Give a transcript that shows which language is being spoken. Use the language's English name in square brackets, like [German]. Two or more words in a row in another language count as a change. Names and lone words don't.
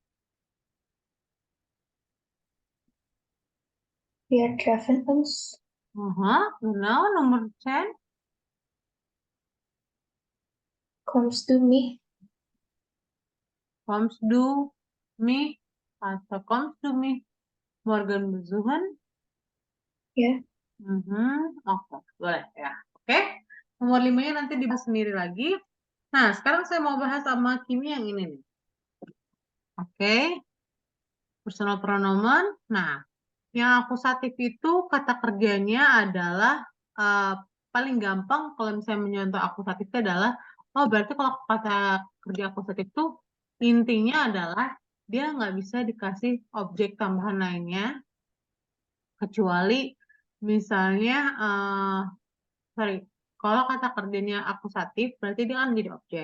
[German] Wir treffen uns. Aha, genau. Nummer 10. Kommst du mich? Kommst du mich, atau kommst du mich morgen besuchen? [Indonesian] Ya. Oke, boleh ya. Oke, nomor 5-nya nanti dibahas sendiri lagi. Nah, sekarang saya mau bahas sama Kimi yang ini nih. [English] Oke, personal pronoun. [Indonesian] Nah, yang akusatif itu kata kerjanya adalah paling gampang kalau misalnya menyontoh akusatif itu adalah, oh berarti kalau kata kerja akusatif itu intinya adalah dia nggak bisa dikasih objek tambahan lainnya kecuali misalnya sorry, kalau kata kerjanya akusatif berarti dia kan jadi objek.